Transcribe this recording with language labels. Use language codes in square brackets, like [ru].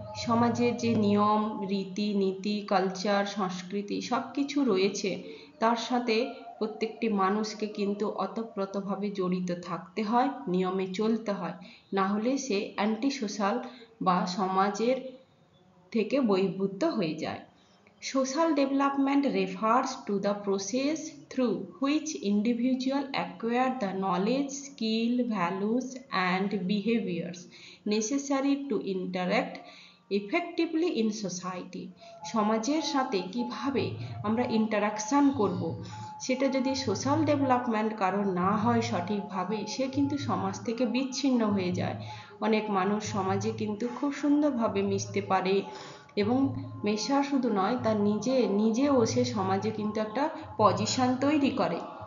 [bn] সমাজের যে নিয়ম রীতি নীতি কালচার সংস্কৃতি সব কিছু রয়েছে, তার সাথে প্রত্যেকটি মানুষকে কিন্তু ওতপ্রোতভাবে জড়িত থাকতে হয়, নিয়মে চলতে হয়, না হলে সে অ্যান্টি সোশ্যাল বা সমাজের থেকে বহির্ভূত হয়ে যায়। [en] Social development refers to the process through which individuals acquire the knowledge, skill, values, and behaviors necessary to interact effectively in society. [bn] সমাজের সাথে কিভাবে আমরা ইন্টারাকশন করব, সেটা যদি সোশ্যাল ডেভেলপমেন্ট কারণ না হয় সঠিকভাবে, সে কিন্তু সমাজ থেকে বিচ্ছিন্ন হয়ে যায়। অনেক মানুষ সমাজে কিন্তু খুব সুন্দরভাবে মিশতে পারে এবং মেশা শুধু নয়, তার নিজেও সে সমাজে কিন্তু একটা পজিশন তৈরি করে।